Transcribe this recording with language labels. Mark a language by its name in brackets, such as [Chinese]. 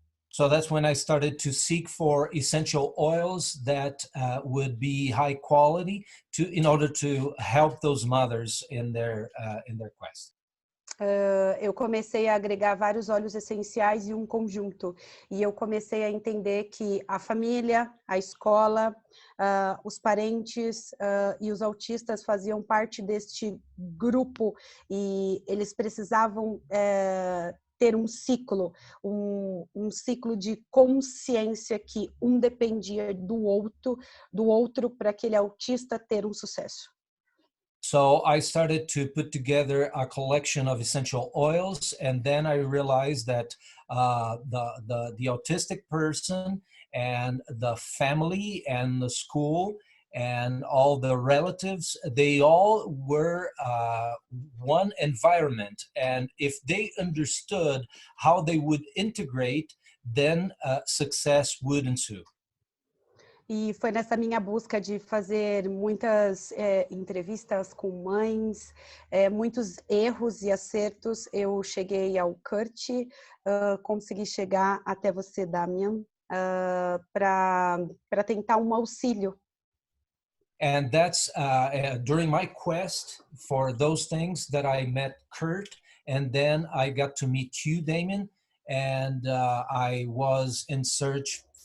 [English] So that's when I started to seek for essential oils that would be high quality in order to help those mothers in their quest. [Portuguese] Eu comecei a agregar vários óleos essenciais em um conjunto e eu comecei a entender que a família, a escola, os parentes e os autistas faziam parte deste grupo e eles precisavam ter um ciclo, um ciclo de consciência que um dependia do outro para aquele autista ter um sucesso. [English] So I started to put together a collection of essential oils, and then I realized that the autistic person and the family and the school and all the relatives, they all were one environment. And if they understood how they would integrate, then success would ensue. [Portuguese] E foi nessa minha busca de fazer muitas entrevistas com mães, muitos erros e acertos, eu cheguei ao Kurt, consegui chegar até você, Damian, para tentar um auxílio. [English] And that's during my quest for those things that I met Kurt, and then I got to meet you, Damien, and I was in search